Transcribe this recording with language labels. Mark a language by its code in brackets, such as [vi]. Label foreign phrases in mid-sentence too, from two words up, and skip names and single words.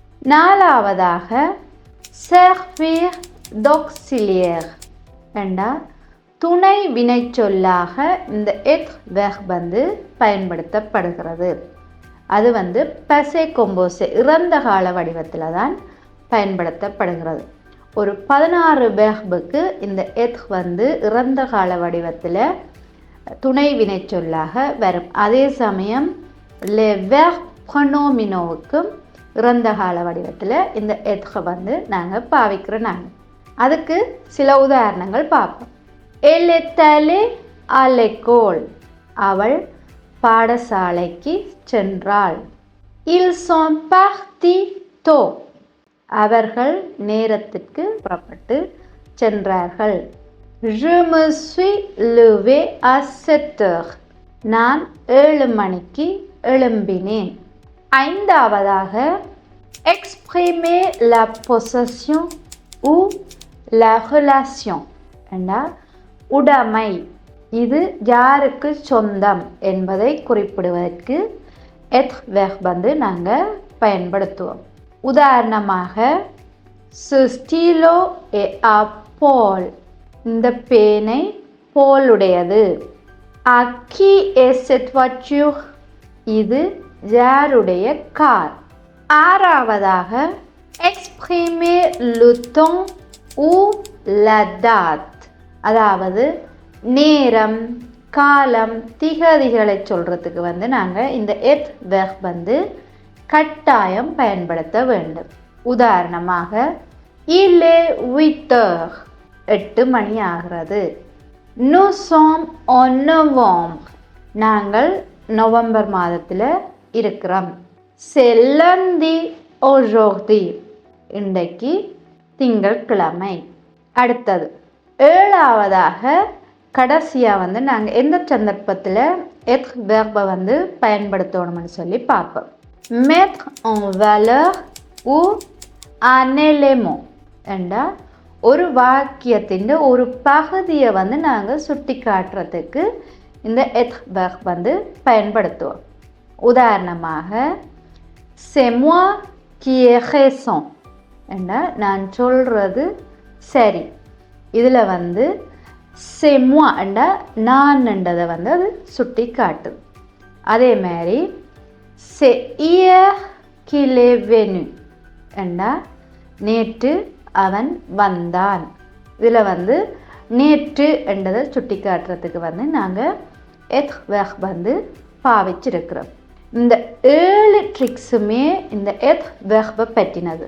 [ta] நாலாவதாக [fr] servir d'auxiliaire [ta] என்றால் துணை வினை சொல்லாக இந்த எத் வேர்ப் பயன்படுத்தப்படுகிறது. அது [fr] passé composé [ta] இறந்த கால வடிவத்தில் தான் பயன்படுத்தப்படுகிறது. ஒரு 16 வேர்புக்கு இந்த எத் இறந்த கால வடிவத்தில் துணை வினை சொல்லாக வரும். அதே சமயம் [fr] le verbe pronomino [ta] வுக்கும் இறந்த கால வடிவத்தில் இந்த எத் நாங்கள் பாவிக்கிறோம். நாங்கள் அதுக்கு சில உதாரணங்கள் பார்ப்போம். [fr] elle est allée à l'école, [ta] அவள் பாடசாலைக்கு சென்றாள். [fr] ils sont partis tôt, [ta] அவர்கள் நேரத்திற்கு புறப்பட்டு சென்றார்கள். [fr] je me suis levé à 7 heures, [ta] நான் 7 மணிக்கு எழும்பினேன். ஐந்தாவதாக [fr] exprimer la possession ou la relation [ta] என்றால் உடைமை, இது யாருக்கு சொந்தம் என்பதை குறிப்பிடுவதற்கு être verb வந்து நாங்கள் பயன்படுத்துவோம். [fr] உதாரணமாக ce stylo est à Paul, [ta] இந்த பேனை போலுடையது. [fr] à qui est cette voiture, [ta] இது யாருடைய கார். [fr] ஆறாவதாக exprimer le temps ou la date, [ta] அதாவது நேரம், காலம், திகதிகளை சொல்கிறதுக்கு வந்து நாங்கள் இந்த எத் verb வந்து கட்டாயம் பயன்படுத்த வேண்டும். உதாரணமாக [fr] il est 8 heures, [ta] 8 மணி ஆகிறது. [fr] nous sommes en novembre, [ta] நாங்கள் நவம்பர் மாதத்தில் இருக்கிறோம். [fr] c'est lundi aujourd'hui, [ta] இன்றைக்கு திங்கட்கிழமை. அடுத்தது ஏழாவதாக கடைசியாக வந்து நாங்கள் எந்த சந்தர்ப்பத்தில் எத் verb வந்து பயன்படுத்தணும்னு சொல்லி பார்ப்போம். [fr] mettre en valeur ou un élément [ta] என்றால் ஒரு வாக்கியத்தின் ஒரு பகுதியை வந்து நாங்கள் சுட்டி காட்டுறதுக்கு இந்த எத் verb வந்து பயன்படுத்துவோம். உதாரணமாக [fr] c'est moi qui ai raison [ta] என்றால் நான் சொல்கிறது சரி. இதில் வந்து [fr] c'est moi [ta] என்றால் நான் என்றதை வந்து அது சுட்டி காட்டுது. அதே மாதிரி [fr] c'est hier qu'il est venu [ta] என்றால் நேற்று அவன் வந்தான். இதில் வந்து நேற்று என்றதை சுட்டி காட்டுறதுக்கு வந்து நாங்கள் எத் verb வந்து பாவிச்சிருக்கிறோம். இந்த 7 ட்ரிக்ஸுமே இந்த எத் verb பற்றினது.